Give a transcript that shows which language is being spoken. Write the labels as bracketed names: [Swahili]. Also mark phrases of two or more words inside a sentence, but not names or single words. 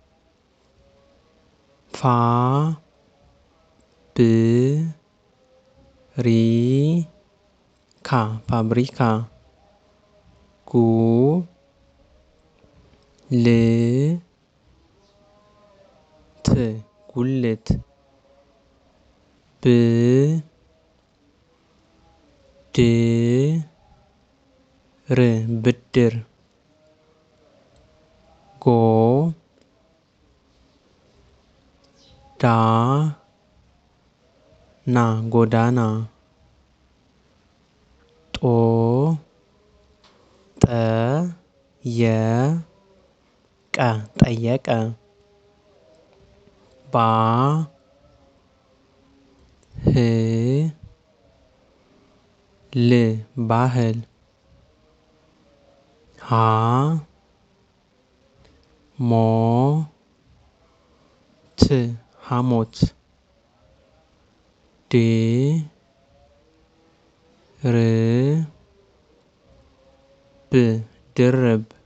[Amharic] ፋ ብ ሪ ካ ፋብሪካ ጉ ል ት ጉልት ብ ድ ር ብድር ጎ ዳ ና ጎዳና ጦ ጠ የ ቀ ጠየቀ ባ ህ ል ባህል ሀ ሞ ት ሐሞት ድ ር ብ ድርብ